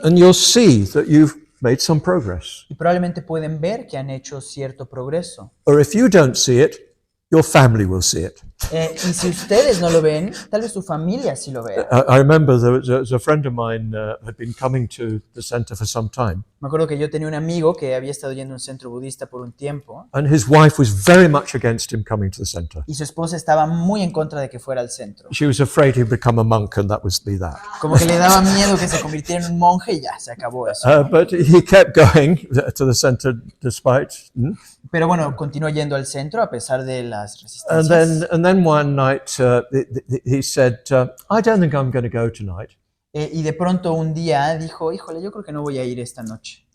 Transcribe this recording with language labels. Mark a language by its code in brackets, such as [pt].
[en] And you'll see that you've made some progress. [es] y probablemente pueden ver que han hecho cierto progreso. [en] Or if you don't see it, your family will see it. [es] Y si ustedes no lo ven, tal vez su familia sí lo vea. [en] I remember there was a friend of mine had been coming to the center for some time, [es] Me acuerdo que yo tenía un amigo que había estado yendo a un centro budista por un tiempo [en] and his wife was very much against him coming to the center. [es] y su esposa estaba muy en contra de que fuera al centro. [en] She was afraid he'd become a monk, and that was be that. [es] Como que le daba miedo que se convirtiera en un monje y ya, se acabó eso. [en] But he kept going to the center despite. [es] Pero bueno, continuó yendo al centro a pesar de las [en] And [es] resistencias. [en] then one night he said, "I don't think I'm going to go tonight." [es] Y de pronto un día dijo, híjole, yo creo que no voy a ir esta noche.